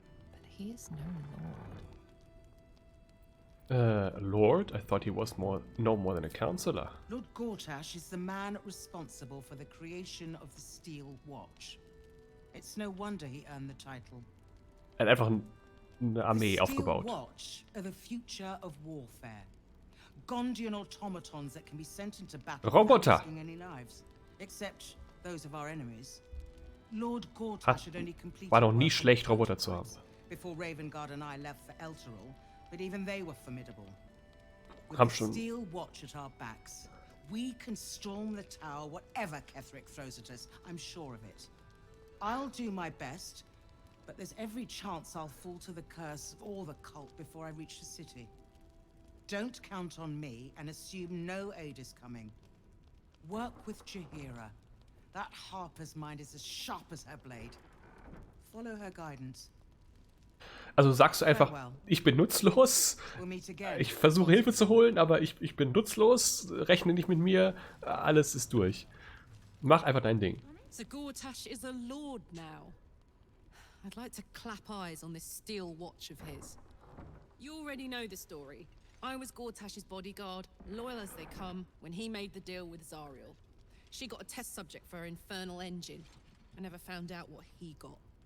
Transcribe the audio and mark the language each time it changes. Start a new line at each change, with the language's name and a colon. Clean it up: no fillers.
English: But he is no lord. Lord? I thought he was no more than a councillor. Lord Gortash is the man responsible for the creation of the Steel Watch. It's no wonder he earned the title.
German: Er hat einfach eine Armee aufgebaut.
English: The Steel Watch are the future of warfare. Gondian automatons that can be sent into battle without risking any lives, except those of our enemies. Lord Gortash had only completed
German: War doch nie schlecht, Roboter zu haben.
English: Before Ravengard and I left for Elturel, but even they were formidable. With
German: Haben
English: the
German: schon.
English: Steel Watch at our backs, we can storm the tower whatever Ketheric throws at us. I'm sure of it. I'll do my best, but there's every chance I'll fall to the curse or the cult before I reach the city. Don't count on me and assume no aid is coming. Work with Jaheira. That Harper's mind is as sharp as her blade. Follow her guidance.
German: Also sagst du einfach, ich bin nutzlos, ich versuche Hilfe zu holen, aber ich bin nutzlos, rechne nicht mit mir, alles ist durch. Mach einfach dein Ding.
English: So Gortash is a lord now. I'd like to clap eyes on this Steel Watch of his. You already know the story. I was Gortash's bodyguard, loyal as they come, when he made the deal with Zariel. She got a test subject for her infernal engine. I never found out what he got.